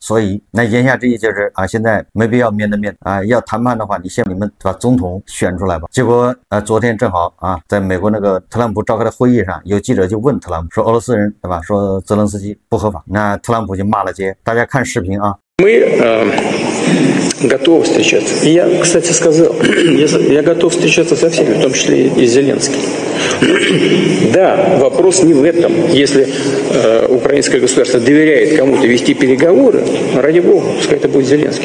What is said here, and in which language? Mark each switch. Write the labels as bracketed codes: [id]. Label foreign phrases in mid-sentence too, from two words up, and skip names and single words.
[zh] 所以那言下之意就是啊，现在没必要面对面啊，要谈判的话，你先你们把总统选出来吧。结果昨天正好啊，在美国那个特朗普召开的会议上，有记者就问特朗普说，俄罗斯人对吧？说泽连斯基不合法，那特朗普就骂了街。大家看视频啊。 [ru] Мы готовы встречаться. И я, кстати, сказал, я готов встречаться со всеми, в том числе и с Зеленским. Да, вопрос не в этом. Если украинское государство доверяет кому-то вести переговоры, ради бога, пускай это будет Зеленский.